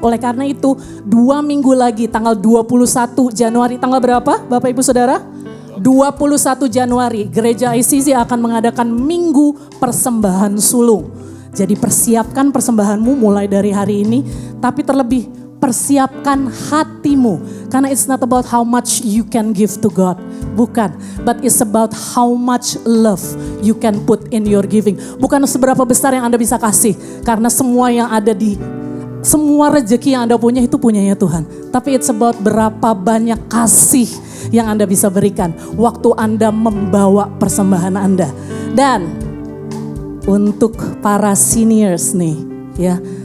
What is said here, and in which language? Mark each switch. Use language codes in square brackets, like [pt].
[id] Oleh karena itu 2 minggu lagi tanggal 21 Januari, tanggal berapa Bapak Ibu Saudara? 21 Januari gereja ICC akan mengadakan minggu persembahan sulung. Jadi persiapkan persembahanmu mulai dari hari ini, tapi terlebih persiapkan hatimu. Karena [en] it's not about how much you can give to God. [id] Bukan. [en] But it's about how much love you can put in your giving. [id] Bukan seberapa besar yang Anda bisa kasih. Karena semua yang ada semua rezeki yang Anda punya itu punyanya Tuhan. Tapi [en] it's about [id] berapa banyak kasih yang Anda bisa berikan. Waktu Anda membawa persembahan Anda. Dan untuk para seniors nih ya.